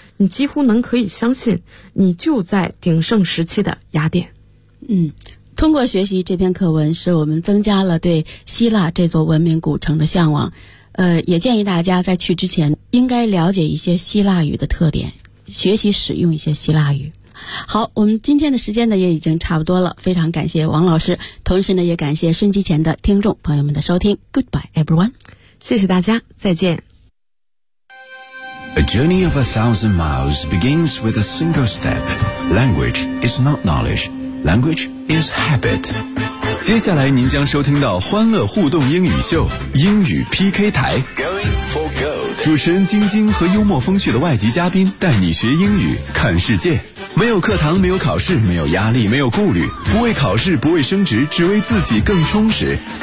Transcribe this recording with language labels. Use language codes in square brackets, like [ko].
[zh] 你几乎能可以相信你就在鼎盛时期的雅典。嗯，通过学习这篇课文，使我们增加了对希腊这座文明古城的向往。也建议大家在去之前应该了解一些希腊语的特点，学习使用一些希腊语。好，我们今天的时间呢也已经差不多了，非常感谢王老师，同时呢也感谢收音机前的听众朋友们的收听。 [en] Goodbye everyone， [zh] 谢谢大家，再见。 [en] A journey of 1,000 miles begins with a single step. Language is not knowledge. Language is habit. [zh] 接下来您将收听到欢乐互动英语秀，英语 PK 台。 [en] Going for gold. [zh] 主持人晶晶和幽默风趣的外籍嘉宾带你学英语看世界。没有课堂，没有考试，没有压力，没有顾虑，不为考试，不为升职，只为自己更充实。